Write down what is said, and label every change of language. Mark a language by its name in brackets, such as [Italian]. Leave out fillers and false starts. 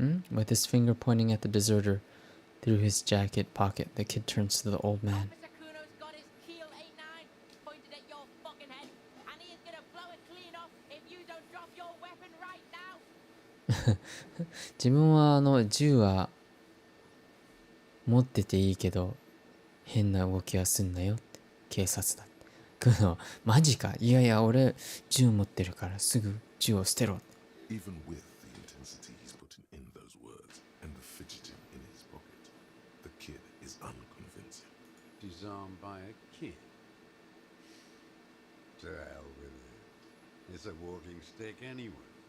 [English] With his finger pointing at the deserter through his jacket pocket, the kid turns to the old man. Officer Kuno's got his Keel 89 pointed at your fucking head, and he is gonna blow it clean off if you don't drop your weapon right now. [Japanese] 自分は銃は持ってていいけど変な動きはすんなよって警察だって。マジか。いやいや俺銃持ってるからすぐ銃を捨てろ。 [English] Even with the intensity he's putting in those words and the fidgeting in his pocket, the kid is unconvincing. Disarmed by a kid. To hell with it. It's a walking stick anyway.